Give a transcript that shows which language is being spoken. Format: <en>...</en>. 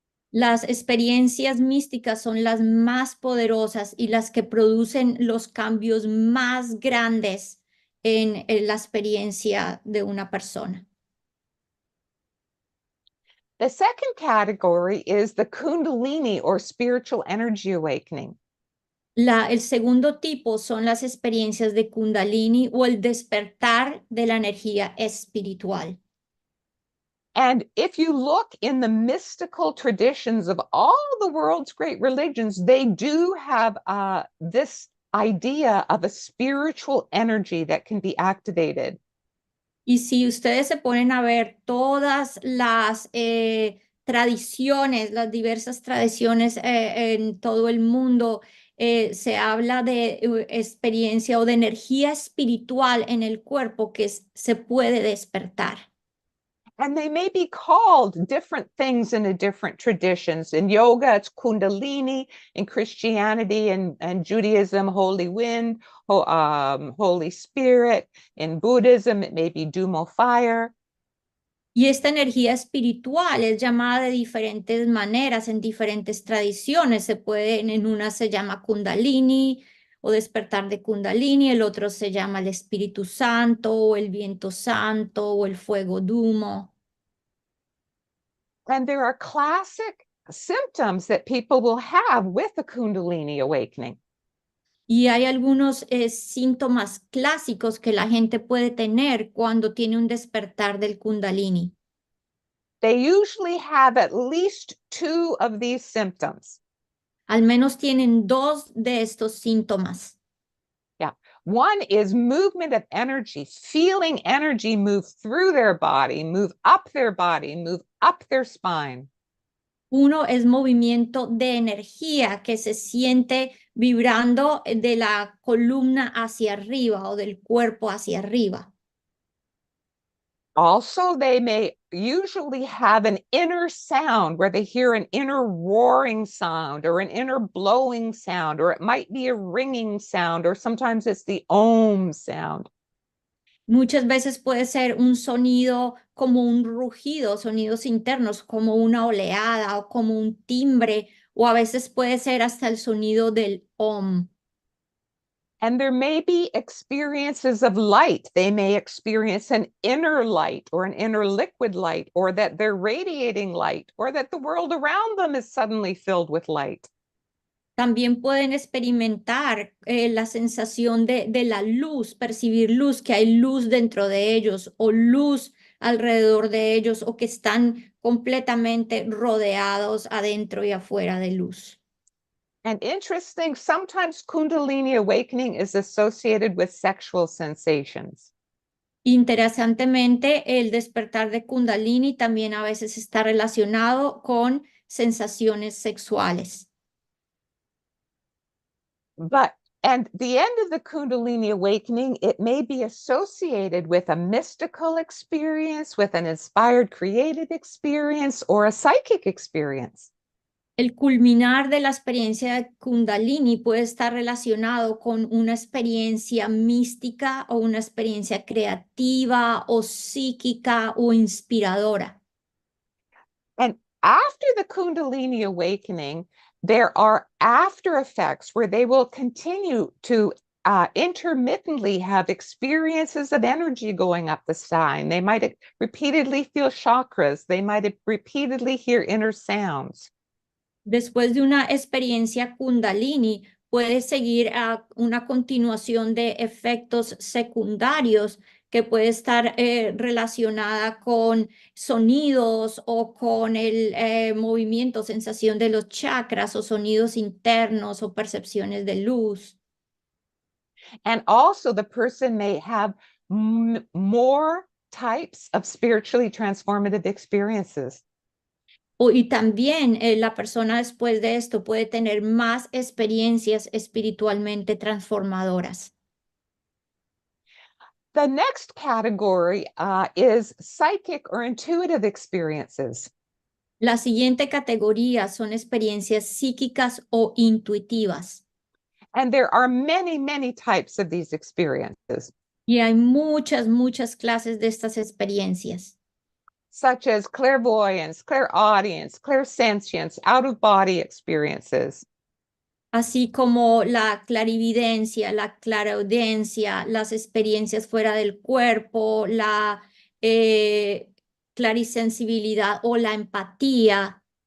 <es>Las experiencias místicas son las más poderosas y las que producen los cambios más grandes en la experiencia de una persona.</es> <en>The second category is the Kundalini or spiritual energy awakening.</en> <es>El segundo tipo son las experiencias de Kundalini o el despertar de la energía espiritual.</es> <en>And if you look in the mystical traditions of all the world's great religions, they do have this idea of a spiritual energy that can be activated.</en> <es>Y si ustedes se ponen a ver todas las tradiciones, las diversas tradiciones en todo el mundo, se habla de experiencia o de energía espiritual en el cuerpo que se puede despertar.</es> <en>And they may be called different things in the different traditions. In yoga, it's Kundalini. In Christianity and Judaism, Holy Wind, Holy Spirit. In Buddhism, it may be Dumo fire.</en> <es>Y esta energía espiritual es llamada de diferentes maneras en diferentes tradiciones. En una se llama Kundalini o despertar de Kundalini, el otro se llama el Espíritu Santo o el viento santo o el fuego Dumo.</es> <en>And there are classic symptoms that people will have with a Kundalini awakening.</en> <es>Y hay algunos síntomas clásicos que la gente puede tener cuando tiene un despertar del Kundalini.</es> <en>They usually have at least 2 of these symptoms.</en> <es>Al menos tienen 2 de estos síntomas.</es> <en>Yeah. One is movement of energy, feeling energy move through their body, move up their body, move up their spine.</en> <es>Uno es movimiento de energía que se siente vibrando de la columna hacia arriba o del cuerpo hacia arriba.</es> <en>Also, they may usually have an inner sound where they hear an inner roaring sound or an inner blowing sound, or it might be a ringing sound, or sometimes it's the Om sound.</en> <es>Muchas veces puede ser un sonido como un rugido, sonidos internos, como una oleada o como un timbre, o a veces puede ser hasta el sonido del Om.</es> <en>And there may be experiences of light. They may experience an inner light or an inner liquid light, or that they're radiating light, or that the world around them is suddenly filled with light.</en> <es>También pueden experimentar la sensación de la luz, percibir luz, que hay luz dentro de ellos o luz alrededor de ellos o que están completamente rodeados adentro y afuera de luz.</es> <en>And interesting, sometimes Kundalini awakening is associated with sexual sensations.</en> <es>Interesantemente, el despertar de Kundalini también a veces está relacionado con sensaciones sexuales.</es> <en>And the end of the Kundalini awakening, it may be associated with a mystical experience, with an inspired creative experience, or a psychic experience.</en> <es>El culminar de la experiencia de Kundalini puede estar relacionado con una experiencia mística o una experiencia creativa o psíquica o inspiradora.</es> <en>And after the Kundalini awakening, there are after effects where they will continue to intermittently have experiences of energy going up the spine. They might repeatedly feel chakras. They might repeatedly hear inner sounds.</en> <es>Después de una experiencia Kundalini, puede seguir a una continuación de efectos secundarios que puede estar relacionada con sonidos o con el movimiento, sensación de los chakras o sonidos internos o percepciones de luz.</es> <en>And also the person may have more types of spiritually transformative experiences.</en> <es>Y también la persona después de esto puede tener más experiencias espiritualmente transformadoras.</es> <en>The next category is psychic or intuitive experiences.</en> <es>La siguiente categoría son experiencias psíquicas o intuitivas.</es> <en>And there are many, many types of these experiences,</en> <es>Y hay muchas clases de estas experiencias,</es> <en>such as clairvoyance, clairaudience, clairsentience, out-of-body experiences.</en> <es>así como la clarividencia, la claraudiencia, las experiencias fuera del cuerpo, la clarisensibilidad o la empatía.</es>